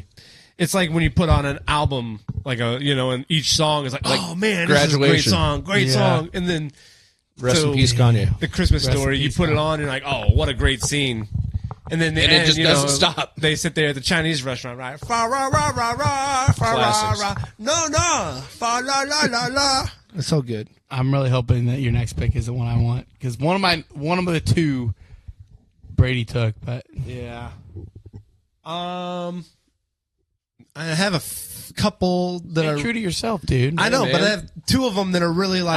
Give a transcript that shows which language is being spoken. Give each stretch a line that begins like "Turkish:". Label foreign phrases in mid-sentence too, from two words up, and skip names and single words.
English: It's like when you put on an album, like and each song is like oh man, this is a great song, and then Rest in peace, Kanye. The Christmas Story, you put it on, and you're like, oh, what a great scene. And then it just doesn't stop. They sit there at the Chinese restaurant, right? Fa ra ra ra ra, fa ra ra. No, fa la la la la. It's so good. I'm really hoping that your next pick is the one I want, because one of the two Brady took, but yeah. I have a couple that are true to yourself, dude. I know, but I have two of them that are really like.